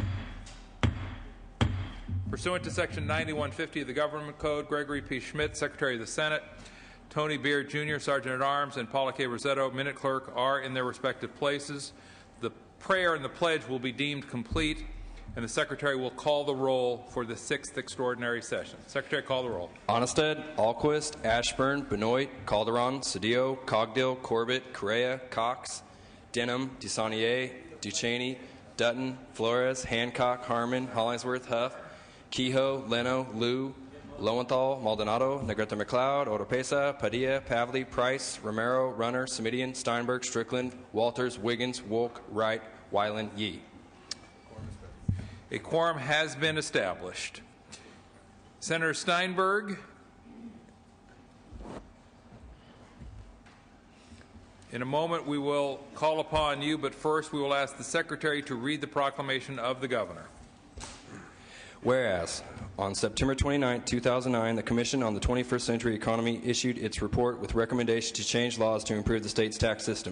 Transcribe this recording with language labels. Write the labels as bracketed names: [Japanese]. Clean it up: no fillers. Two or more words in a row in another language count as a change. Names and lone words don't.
[English] Pursuant to Section 9150 of the Government Code, Gregory P. Schmidt, Secretary of the Senate, Tony Beard, Jr., Sergeant-at-Arms, and Paula K. Rosetto, Minute Clerk, are in their respective places. The prayer and the pledge will be deemed complete, and the Secretary will call the roll for the 6th extraordinary session. Secretary, call the roll. Onnested, Alquist, Ashburn, Benoit, Calderon, Cedillo, Cogdill, Corbett, Correa, Cox, Denham, DeSaulnier, Duchesne, Dutton, Flores, Hancock, Harmon, Hollingsworth, Huff, Kehoe, Leno, Liu, Lowenthal, Maldonado, Negrete McLeod, Oropesa, Padilla, Pavley, Price, Romero, Runner, Simidian, Steinberg, Strickland, Walters, Wiggins, Wolk, Wright, Weiland, Yee. A quorum has been established. Senator Steinberg. In a moment, we will call upon you, but first we will ask the Secretary to read the proclamation of the Governor. Whereas, on September 29, 2009, the Commission on the 21st Century Economy issued its report with recommendation to change laws to improve the state's tax system.